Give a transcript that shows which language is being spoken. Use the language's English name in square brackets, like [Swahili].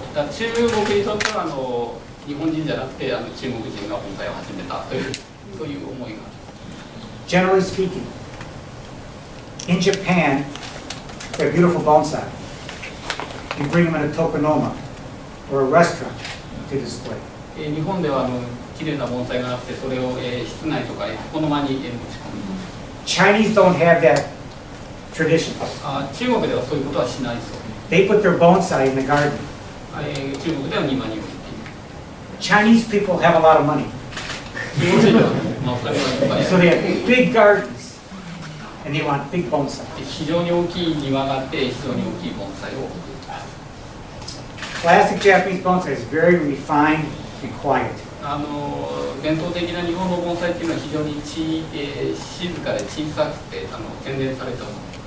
[Japanese] 中国にとっては日本人じゃなくて中国人が盆栽を始めたというそういう思いが。 [English] Generally speaking, in Japan, they're beautiful bonsai. You bring them in a tokonoma or a restaurant to display. [Japanese] 日本では綺麗な盆栽があってそれを室内とか床の間に持ち込む。 [English] Chinese don't have that tradition. [Japanese] 中国ではそういうことはしないそう。 [English] They put their bonsai in the garden. [Japanese] 中国では庭に置いている。 [English] Chinese people have a lot of money, [Japanese] 中国人はまあお金がいっぱいあ [English] so [Japanese] る [English] they have big gardens, and they want big bonsai. [Japanese] 非常に大きい庭があって非常に大きい盆栽を。 [English] Classic Japanese bonsai is very refined and quiet. [Japanese] 伝統的な日本の盆栽っていうのは非常に静かで小さくて洗練されたもの。